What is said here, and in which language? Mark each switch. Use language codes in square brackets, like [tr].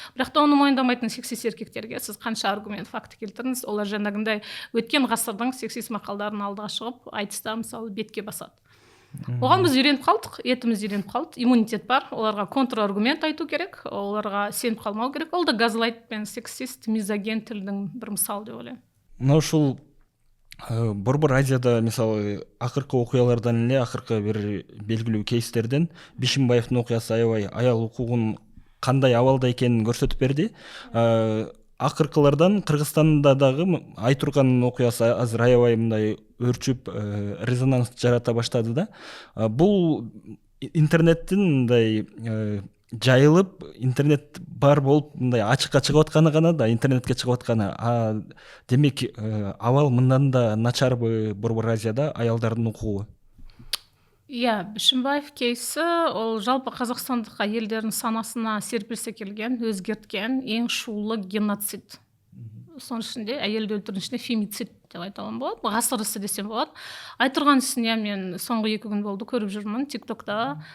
[kk] Бірақ та оны мойындамайтын сексист еркектерге сіз қанша аргумент, факті келтіріңіз, олар жаңағындай өткен ғасырдың сексист мақалдарын алдыға шығып, айтыста мысалы бетке басады. Оған біз үйреніп қалдық, етіміз үйреніп қалды, иммунитет бар, оларға контраргумент айту керек, оларға сеніп қалмау керек. Ол да газлайт пен сексист, мизоген тілдің бір мысалы деп ойлаймын. [ky] Мынау ушул Борбор Азияда мисалы акыркы окуялардан эле акыркы бир белгилүү кейстерден Бишимбаевдин окуясы аябай аял укугун кандай абалда экенин көрсөтүп берди. Акыркылардан Кыргызстанда дагы Айтурганын окуясы азыр аябай мындай өрчүп резонанс жарата баштады да. Бул интернеттин мындай жайылып, интернет бар болуп мындай ачыкка чыгып атканы гана да, интернетке чыгып атканы. Демек, абал мындан да начарбы Борбор Азияда аялдардын укугу? [kk] Бишимбаев кейсі ол жалпы қазақстандық әйелдердің санасына серпілсе келген, өзгерткен ең шулы геноцид. Соның ішінде әйелді өлтірудің ішінде фемицид деп айта аламын болады. Ғасыр ісі десем болады. Айтырған ісіне мен соңғы 2 күн болды көріп жүрмін тиктокта.